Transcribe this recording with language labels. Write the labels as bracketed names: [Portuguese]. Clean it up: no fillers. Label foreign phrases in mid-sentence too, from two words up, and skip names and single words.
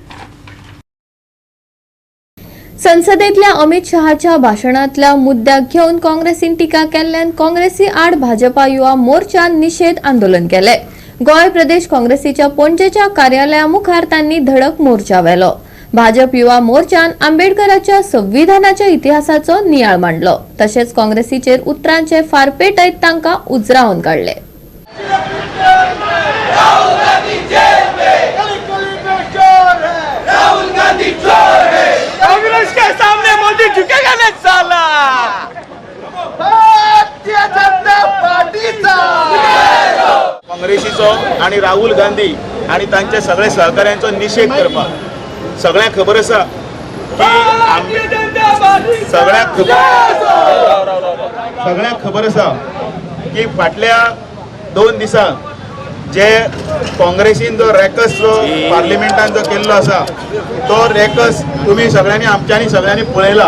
[Konkani] संसदेतल्या अमित शहाच्या भाषणातल्या मुद्द्याक घेवन काँग्रेसीन टिका केल्ल्यान काँग्रेसी आड भाजपा युवा मोर्चान निषेध आंदोलन केले. गोय प्रदेश काँग्रेसीच्या पणजेच्या कार्यालया मुखार तांणी धडक मोर्चा व्हेलो. भाजप युवा मोर्चान आंबेडकराच्या संविधानाच्या इतिहासाचो नियाळ मांडलो. तशेंच काँग्रेसीचेर उतरांचे फारपेटयत तांकां उजरावन काडले. [Hindi] कांग्रेस के सामने मोदी झुकेगा नहीं साला. [Konkani] भारतीय जनता पार्टीचा काँग्रेसीचो आणि राहुल गांधी आणि तांचे सगळे सहकाऱ्यांचो निषेध करपाक सगळ्यांक खबर आसा की सगळ्यांक खबर आसा की फाटल्या 2 दिसांक जे काँग्रेसीन जो रॅकस जो पार्लिमेंटान जो केल्लो आसा तो रॅकस तुम्ही सगळ्यांनी आमच्यांनी सगळ्यांनी पळयला.